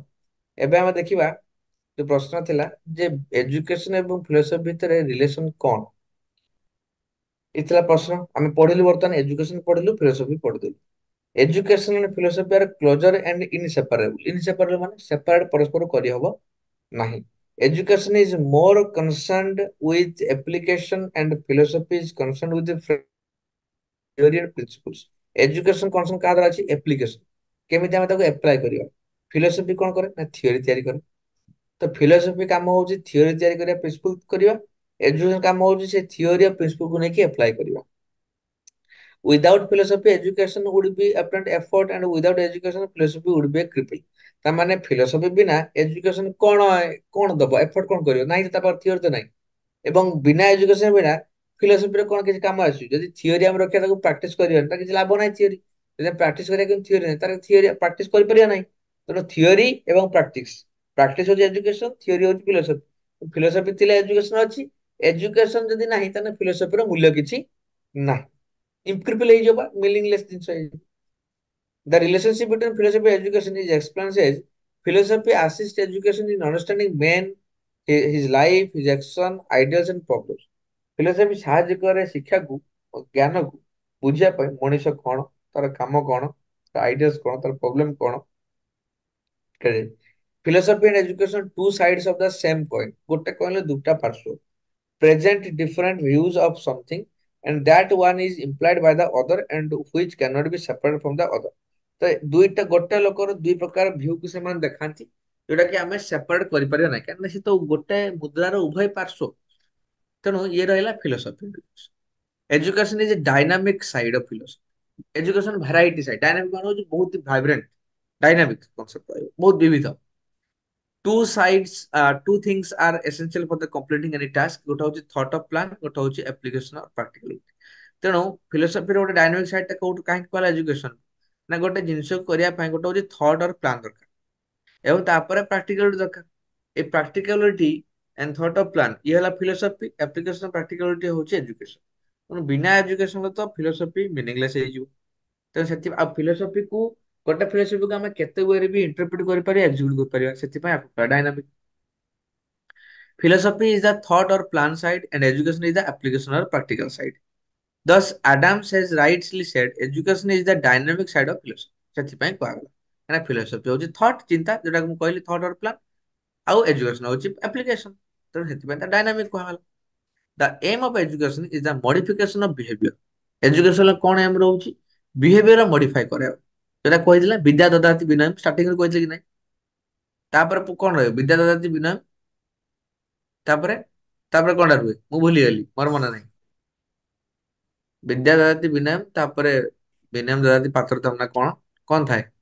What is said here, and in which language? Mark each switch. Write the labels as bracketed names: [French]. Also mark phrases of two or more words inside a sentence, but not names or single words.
[Odia] ଏବେ ଆମେ ଦେଖିବା, ଯୋଉ ପ୍ରଶ୍ନ ଥିଲା ଯେ ଏଜୁକେସନ ଏବଂ ଫିଲୋସଫି ଭିତରେ ରିଲେସନ କଣ, ଏ ଥିଲା ପ୍ରଶ୍ନ। ଆମେ ପଢିଲୁ, ବର୍ତ୍ତମାନ ଏଜୁକେସନ ପଢିଲୁ, ଫିଲୋସଫି ପଢିଲୁ। [English] education and philosophy are closer and inseparable. [Odia] ଇନସେପାରେବଲ ମାନେ ସେପାରେଟ, ପରସ୍ପର କରିହବ ନାହିଁ। [English] Education is more concerned with application and philosophy is concerned with the theory and principles. Education concern [Odia] କାହା ଦ୍ୱାରା ଅଛି? application, କେମିତି ଆମେ ତାକୁ apply କରିବା। ଫିଲୋସଫି କଣ କରେ ନା ଥିଓରି ତିଆରି କରେ। ତ ଫିଲୋସଫି କାମ ହଉଛି ଥିଓରି ତିଆରି କରିବା, ପ୍ରିନ୍ସିପଲ କରିବା। ଏଜୁକେସନ କାମ ହଉଛି ସେ ଥିଓରି ଆଉ ପ୍ରିନ୍ସିପଲକୁ ନେଇକି ଆପ୍ଲାଏ କରିବା। [English] Without philosophy, education would be apparent effort, and without education, philosophy would be a cripple. [Odia] ତା ମାନେ ଫିଲୋସଫି ବିନା ଏଜୁକେସନ କଣ ଦବ, ଏଫର୍ଟ କଣ କରିବ, ନାହିଁ ତା ପାଖରେ ଥିଓରି ତ ନାହିଁ। ଏବଂ ବିନା ଏଜୁକେସନ ବିନା ଫିଲୋସଫିରେ କଣ କିଛି କାମ ଆସୁଛି? ଯଦି ଥିଓରି ଆମେ ରଖିବା, ତାକୁ ପ୍ରାକ୍ଟିସ କରିବାନି, ତାର କିଛି ଲାଭ ନାହିଁ। ଥିଓରି ଯଦି ପ୍ରାକ୍ଟିସ କରିବା କିନ୍ତୁ ଥିଓରି ନାହିଁ, ତାର ଥିଓରି ପ୍ରାକ୍ଟିସ କରିପାରିବା ନାହିଁ। ତେଣୁ ଥିଓରି ଏବଂ ପ୍ରାକ୍ଟିସ, ପ୍ରାକ୍ଟିସ ହଉଛି ଏଜୁକେସନ, ଥିଓରି ହଉଛି ଫିଲୋସଫି। ଫିଲୋସଫି ଥିଲେ ଏଜୁକେସନ ଅଛି, ଏଜୁକେସନ ଯଦି ନାହିଁ ତାହେଲେ ଫିଲୋସଫିର ମୂଲ୍ୟ କିଛି ନାହିଁ। ଇମ୍ପ୍ରିପଲ ହେଇଯିବ ବା, ମିନିଂଲେସ୍ ଜିନିଷ ହେଇଯିବ। [English] The relationship between philosophy and education is explained as philosophy assists education in understanding man, his life, his action, ideals and problems. [Odia] ଫିଲୋସଫି ସାହାଯ୍ୟ କରେ ଶିକ୍ଷାକୁ, ଜ୍ଞାନକୁ ବୁଝିବା ପାଇଁ, ମଣିଷ କଣ, ତାର କାମ କଣ, ତାର ଆଇଡିଆସ କଣ, ତାର ପ୍ରୋବ୍ଲେମ କଣ। [English] philosophy and education two sides of the same coin. [Odia] ଗୋଟେ କଏନ୍ର ଦୁଇଟା ପାର୍ଶ୍ୱ। [English] Present different views of something and that one is implied by the other and which cannot be separated from the other. [Odia] ତ ଦୁଇଟା, ଗୋଟେ ଲୋକର ଦୁଇ ପ୍ରକାର ଭ୍ୟୁକୁ ସେମାନେ ଦେଖାନ୍ତି, ଯୋଉଟା କି ଆମେ ସେପାରେଟ କରିପାରିବା ନାହିଁ, କାରଣ ସେ ତ ଗୋଟେ ମୁଦ୍ରାର ଉଭୟ ପାର୍ଶ୍ୱ। ତେଣୁ ଇଏ ରହିଲା ଫିଲୋସଫି। [English] education is dynamic side of philosophy. education variety side, [Odia] ଡାଇନାମିକ ମାନେ ହଉଛି ବହୁତ ଭାଇବ୍ରେଣ୍ଟ, [English] dynamic concept [Odia] ରହିବ, ବହୁତ ବିବିଧ। [English] Two things are essential for the completing any task. [Odia] ଗୋଟେ ହଉଛି [English] thought of plan, [Odia] ଗୋଟେ ହଉଛି [English] application of practicality. [Odia] ତେଣୁ ଫିଲୋସଫିର ଗୋଟେ ଡାଇନାମିକ ସାଇଡ ଟା କୋଉଠୁ କାହିଁକି କହିଲା ଏଜୁକେସନ, ନା ଗୋଟେ ଜିନିଷ କରିବା ପାଇଁ ଗୋଟେ ହଉଛି [English] thought or plan [Odia] ଦରକାର, ଏବଂ ତାପରେ ପ୍ରାକ୍ଟିକାଲିଟି ଦରକାର। ଏ [English] practicality and thought of plan, [Odia] ଇଏ ହେଲା ଫିଲୋସଫି। [English] application practicality [Odia] ହଉଛି ଏଜୁକେସନ। ତେଣୁ ବିନା ଏଜୁକେସନ ତ [English] philosophy meaningless [Odia] ହେଇଯିବ। ତେଣୁ ସେଥିପାଇଁ ଆଉ ଫିଲୋସଫିକୁ, ଗୋଟେ ଫିଲୋସଫିକୁ ଆମେ କେତେ ୱେରେ ବି ଇଣ୍ଟରପ୍ରିଟ କରିପାରିବା, ଏକ୍ସିକ୍ୟୁଟ କରିପାରିବା। ସେଥିପାଇଁ ଆକୁ ଡାଇନାମିକ। [English] Philosophy is the thought or plan side, and education is the application or practical side. Thus, Adams has rightly said, education is the dynamic side of philosophy. [Odia] ସେଥିପାଇଁ କୁହାଗଲା, କାହିଁକିନା ଫିଲୋସଫି ହଉଛି ଥଟ୍, ଚିନ୍ତା, ଯୋଉଟା ମୁଁ କହିଲି [English] thought or plan, [Odia] ଆଉ ଏଜୁକେସନ ହଉଛି ଆପ୍ଲିକେସନ। ତେଣୁ ସେଥିପାଇଁ ତା ଡାଇନାମିକ କୁହାଗଲା। [English] The aim of education is the modification of behavior. [Odia] ଏଜୁକେସନ କଣ ଏମ ରହୁଛି? [English] behavior modify [Odia] କରିବା। ଯୋଉଟା କହିଥିଲା [Sanskrit] ବିଦ୍ୟା ଦଦାତି ବିନୟମ୍, [Odia] ଷ୍ଟାର୍ଟିଂରେ କହିଥିଲେ କି ନାହିଁ। ତାପରେ କଣ ରହିବ? [Sanskrit] ବିଦ୍ୟା ଦଦାତି ବିନୟମ୍, [Odia] ତାପରେ ତାପରେ କଣଟା ରୁହେ? ମୁଁ ଭୁଲିଗଲି, ମୋର ମନେ ନାହିଁ। [Sanskrit] ବିଦ୍ୟା ଦଦାତି ବିନୟମ୍, [Odia] ତାପରେ [Sanskrit] ବିନୟମ୍ ଦଦାତି ପାତ୍ରତାମ୍ [Odia] ନା କଣ କଣ ଥାଏ?